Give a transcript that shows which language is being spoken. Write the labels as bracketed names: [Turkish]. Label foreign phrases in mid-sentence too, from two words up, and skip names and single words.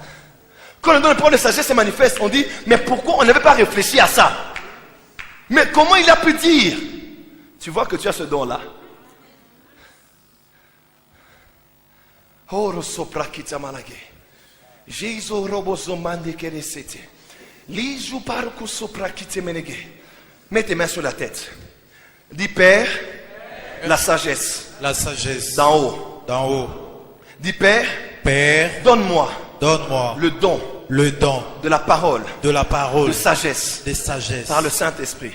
[French] Quand le don de parole de sagesse est manifeste, on dit, mais pourquoi on n'avait pas réfléchi à ça? Mais comment il a pu dire? Tu vois que tu as ce don-là. Oro sopra kitamalage. Jésus robozo mande keresete. Liju paruku sopra kitemenege. Mets tes mains sur la tête. Dis Père, la sagesse. La sagesse. D'en haut. D'en haut. Dis Père, Père, donne-moi donne-moi le don de la parole de la parole de sagesse de sagesse par le Saint-Esprit.